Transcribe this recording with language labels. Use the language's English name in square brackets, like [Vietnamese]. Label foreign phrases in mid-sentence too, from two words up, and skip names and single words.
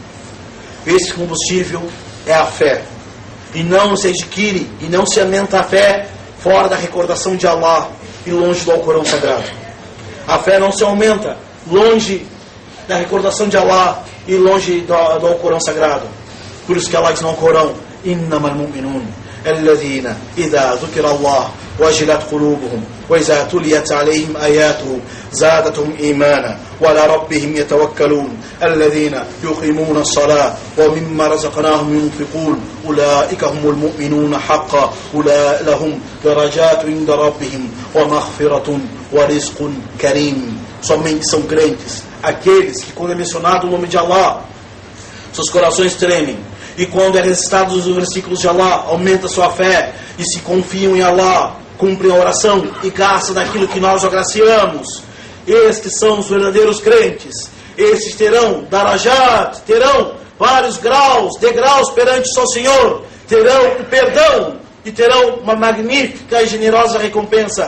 [Portuguese] Esse combustível é a fé. E não se adquire e não se aumenta a fé fora da recordação de Allah e longe do Alcorão Sagrado. A fé não se aumenta longe da recordação de Allah e longe do Alcorão Sagrado. Por isso que Allah diz no Alcorão: [Arabic] إنما المؤمنون الذين إذا ذكر الله وجلت قلوبهم وإذا تليت عليهم آياته زادتهم إيمانا وعلى ربهم يتوكلون الذين يقيمون الصلاة ومما رزقناهم ينفقون أولئك هم المؤمنون حقا أولئك لهم درجات عند ربهم ومغفرة ورزق كريم. [Portuguese] Somente são crentes aqueles que, quando é mencionado o nome de Allah, seus corações tremem, e quando é recitado os versículos de Allah, aumenta sua fé e se confiam em Allah, cumprem a oração e gastam daquilo que nós agraciamos. Estes são os verdadeiros crentes. Estes terão darajat, terão vários degraus perante o seu Senhor, terão o perdão e terão uma magnífica e generosa recompensa.